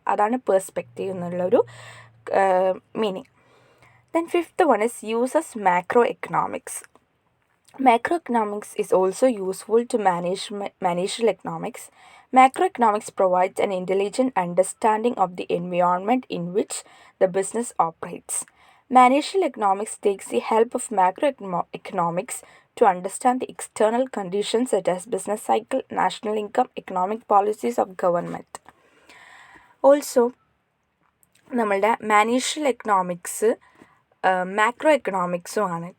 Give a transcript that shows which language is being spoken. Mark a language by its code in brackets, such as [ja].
[ml] അതാണ് പേഴ്സ്പെക്റ്റീവ് എന്നുള്ളൊരു meaning. [en] Then fifth one is uses macroeconomics. Macroeconomics is also useful to managerial economics. Macroeconomics provides an intelligent understanding of the environment in which the business operates. Managerial economics takes the help of macroeconomics to understand the external conditions such as business cycle, national income, economic policies of government. [ml] Also, നമ്മളുടെ managerial economics macro എക്കണോമിക്സും ആണ്.